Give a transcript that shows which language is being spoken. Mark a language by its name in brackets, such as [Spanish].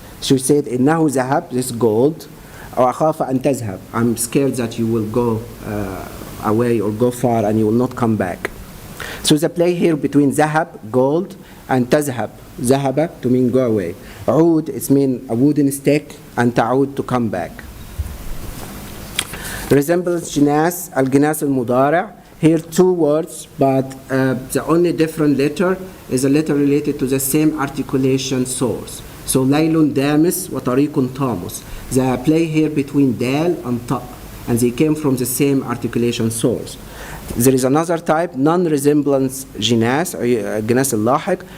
[English] She said, [Arabic] إنه ذهب, [English] this gold, [Arabic] وأخاف أن تذهب, [English] I'm scared that you will go away or go far and you will not come back. So the play here between ذهب, gold, and تذهب, ذهب, to mean go away. عود, it means a wooden stick, and تعود, to come back. [Arabic] Resembles جناس, الجناس المضارع. [English] Here two words, but the only different letter is a letter related to the same articulation source. [Arabic] So ليل دامس وطريق طامس. [English] The play here between دال and طاء, and they came from the same articulation source. There is another type, non-resemblance جناس, جناس اللاحق.